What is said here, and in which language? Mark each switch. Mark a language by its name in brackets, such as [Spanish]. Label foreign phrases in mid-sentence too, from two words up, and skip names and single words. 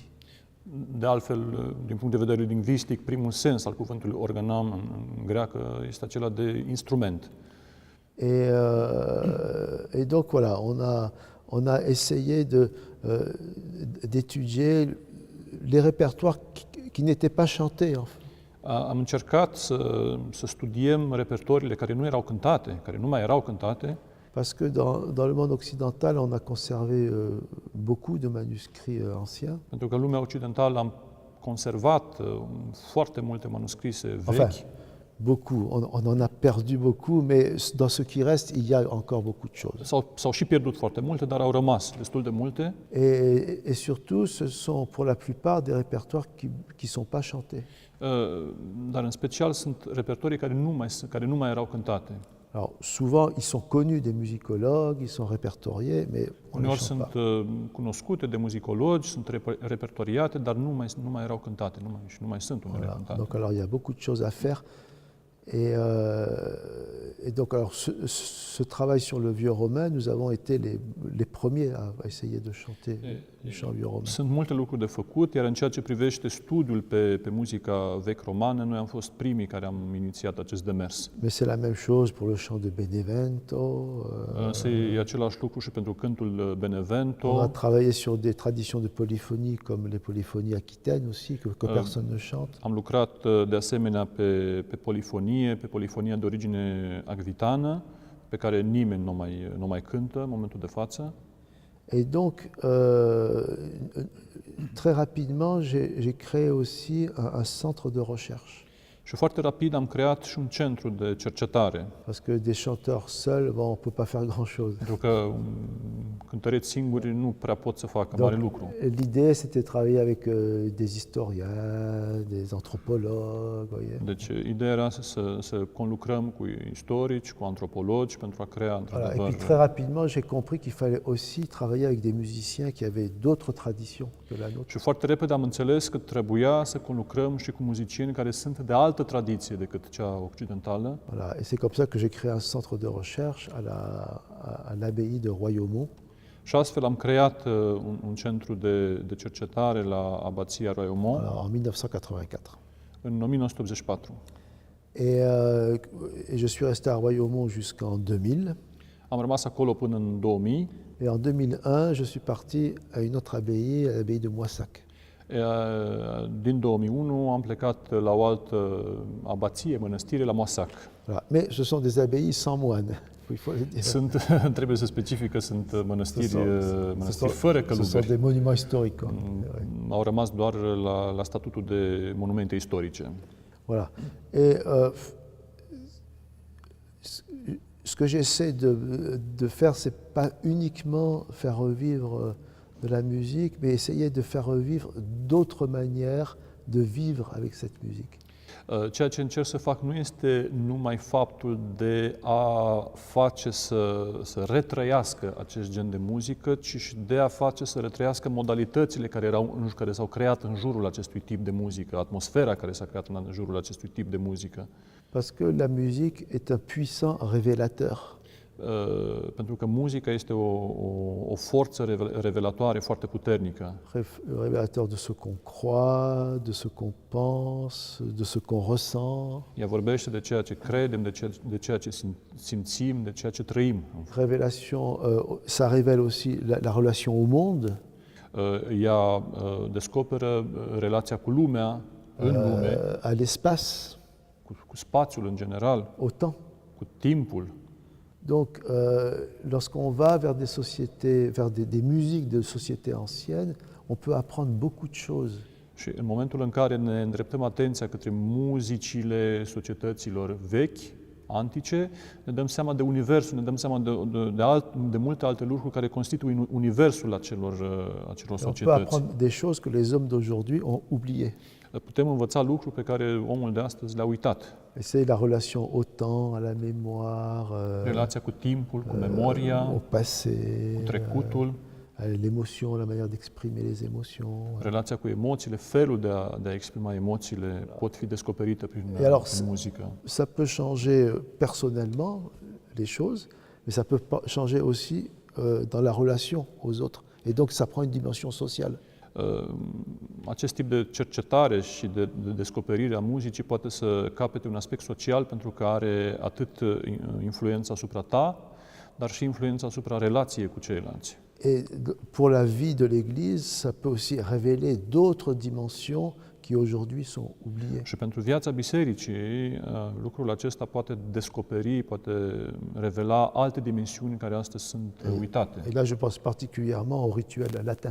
[Romanian] De altfel, din punct de vedere lingvistic, primul sens al cuvântului organam în greacă este acela de instrument. [French] Et donc voilà, on a essayé d'étudier les répertoires qui n'étaient pas chantés. En fait. [Romanian] Am încercat să studiem repertoriile care nu erau cântate, care nu mai erau cântate, [French] parce que dans le monde occidental, on a conservé beaucoup de manuscrits anciens. [Romanian] pentru că în lumea occidentală am conservat foarte multe manuscrise vechi. [French] Enfin, beaucoup, on en a perdu beaucoup, mais dans ce qui reste, il y a encore beaucoup de choses. [Romanian] S-au și pierdut foarte multe, dar au rămas destul de multe. [French] Et surtout, ce sont pour la plupart des répertoires qui sont pas chantés. [Romanian] Dar în special sunt repertorii care nu mai erau cântate. [French] Alors, souvent, ils sont connus des musicologues, ils sont répertoriés, mais on ne [Romanian] Uneori [French] les chante [Romanian] sunt [French] pas. [Romanian] cunoscute de muzicologi, sunt repertoriate, dar nu mai erau cântate, nu mai sunt unele [French] Voilà. [Romanian] cântate. [French] Donc, alors, il y a beaucoup de choses à faire. Et donc, alors, ce travail sur le vieux romain, nous avons été les premiers à essayer de chanter du chant vieux romain. [Romanian] Sunt multe lucruri de făcut, iar în ceea ce privește studiul pe muzica vechi romană, noi am fost primii care am inițiat acest demers. [French] Mais c'est la même chose pour le chant de Benevento. [Romanian] Însă e același lucru și pentru cântul [French] On a [Romanian] Benevento. [French] travaillé sur des traditions de polyphonie, comme les polyphonies aquitaines aussi, que personne ne chante. [Romanian] Am lucrat de asemenea pe polifonie, pe polifonia de origine acvitană, pe care nimeni nu mai cântă în momentul de față. [French] Et donc, très rapidement, j'ai créé aussi un centre de recherche. [Romanian] Și foarte rapid am creat și un centru de cercetare, [French] Parce que des chanteurs seuls, bon, on ne peut pas faire grand-chose. [Romanian] pentru că cântăreți singuri nu prea pot să facă mare lucru. [French] L'idée, c'était de travailler avec des historiens, des anthropologues, voyez. [Romanian] Deci, ideea era să conlucrăm cu istorici, cu antropologi, pentru a crea, [French] Voilà. Et [Romanian] într-adevăr, [French] puis très rapidement, j'ai compris qu'il fallait aussi travailler avec des musiciens qui avaient d'autres traditions que la nôtre. [Romanian] și foarte repede am înțeles că trebuia să conlucrăm și cu muzicieni care sunt de altă tradiție decât cea occidentală. [French] Voilà. Et c'est comme ça que j'ai créé un centre de recherche à l'abbaye de Royaumont. [Romanian] Și astfel am creat un centru de cercetare la abația Royaumont [French] Alors, en 1984. [Romanian] în 1984. [French] Et je suis resté à Royaumont jusqu'en 2000. [Romanian] Am rămas acolo până în 2000. [French] Et en 2001, je suis parti à une autre abbaye, à l'abbaye de Moissac. [Romanian] Din 2001 am plecat la o altă abație, mănăstire, la Moissac. [French] Voilà. Mais ce sont des abbayes sans moines, il faut le dire. [Romanian] Trebuie să specific că sunt mănăstiri [French] Ce [Romanian] fără [French] sont [Romanian] călugări. [French] des monuments historiques. Quoi. [Romanian] Au rămas doar la statutul de monumente istorice. [French] Voilà. Et ce que j'essaie de faire, c'est pas uniquement faire revivre de la musique, mais essayer de faire revivre d'autres manières de vivre avec cette musique. [Romanian] Ceea ce încerc să fac nu este numai faptul de a face să retrăiască acest gen de muzică, ci și de a face să retrăiască modalitățile care s-au creat în jurul acestui tip de muzică, atmosfera care s-a creat în jurul acestui tip de muzică. [French] Parce que la musique est un puissant révélateur. [Romanian] Pentru că muzica este o forță revelatoare foarte puternică. [French] Révélateur de ce qu'on croit, de ce qu'on pense, de ce qu'on ressent. [Romanian] Ea vorbește de ceea ce credem, de ceea ce simțim, de ceea ce trăim. [French] Révélation, ça révèle aussi la relation au monde. [Romanian] Ea descoperă relația cu lumea, în lume, [French] à l'espace, [Romanian] cu spațiul în general, [French] au temps. [Romanian] cu timpul. [French] Donc, lorsqu'on va vers des sociétés, vers des musiques de sociétés anciennes, on peut apprendre beaucoup de choses. [Romanian] Și în momentul în care ne îndreptăm atenția către muzicile societăților vechi, antice, ne dăm seama de universul, ne dăm seama de multe alte lucruri care constituie universul acelor [French] On [Romanian] societăți. [French] peut apprendre des choses que les hommes d'aujourd'hui ont oubliées. [Romanian] Putem învăța lucruri pe care omul de astăzi le-a uitat. [French] Et c'est la relation au temps, à la mémoire, [Romanian] Relația cu timpul, cu memoria, [French] au passé, [Romanian] cu trecutul, [French] l'émotion, la manière d'exprimer les émotions. [Romanian] Relația cu emoțiile, felul de a exprima emoțiile pot fi descoperite prin muzică. [French] Ça peut changer personnellement les choses, mais ça peut changer aussi dans la relation aux autres. Et donc ça prend une dimension sociale. [Romanian] Acest tip de cercetare și de descoperire a muzicii poate să capete un aspect social pentru că are atât influența asupra ta, dar și influența asupra relației cu ceilalți. [French] Et pour la vie de l'Église, ça peut aussi révéler d'autres dimensions qui aujourd'hui sont oubliées. [Romanian] Și pentru viața bisericii, lucrul acesta poate descoperi, poate revela alte dimensiuni care astăzi sunt uitate. [French] Et là, je pense particulièrement au rituel latin.